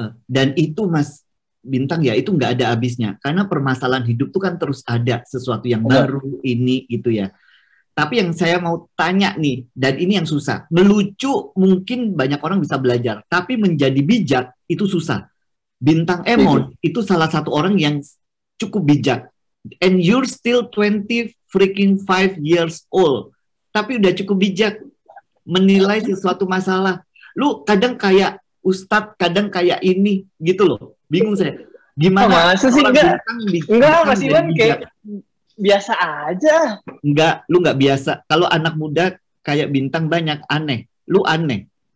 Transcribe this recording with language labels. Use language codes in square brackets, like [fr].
[id] Dan itu Mas Bintang ya, itu nggak ada habisnya. Karena permasalahan hidup tuh kan terus ada sesuatu yang baru ini gitu ya. Tapi yang saya mau tanya nih, dan ini yang susah. Melucu mungkin banyak orang bisa belajar, tapi menjadi bijak itu susah. Bintang Emon itu salah satu orang yang cukup bijak. [en] And you're still 25 years old. [id] Tapi udah cukup bijak menilai sesuatu masalah. Lu kadang kayak Ustadz, kadang kayak ini gitu loh. Bingung saya. Gimana? Masa sih enggak Mas Iwan kayak biasa aja. Enggak, lu nggak biasa. Kalau anak muda kayak Bintang banyak aneh. Lu aneh.